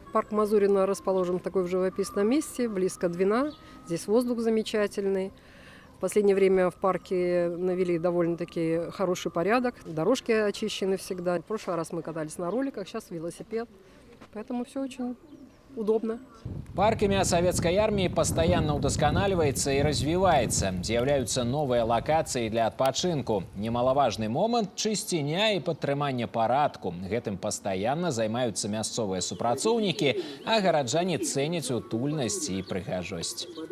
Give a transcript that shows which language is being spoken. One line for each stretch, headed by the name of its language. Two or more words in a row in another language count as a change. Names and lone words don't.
Russian: Парк Мазурина расположен в такой живописном месте, близко Двина. Здесь воздух замечательный. В последнее время в парке навели довольно-таки хороший порядок. Дорожки очищены всегда. В прошлый раз мы катались на роликах, сейчас велосипед. Поэтому все очень удобно.
Belarusian: Парк імя савецкай арміі пастаянна ўдасканальваецца і развіваецца. З'яўляюцца новыя лакацыі для адпачынку. Немалаважны момант – чысціня і падтрыманне парадку. Гэтым пастаянна займаюцца мясцовыя супрацоўнікі, а гараджане цэняць утульнасць і прыгажосць.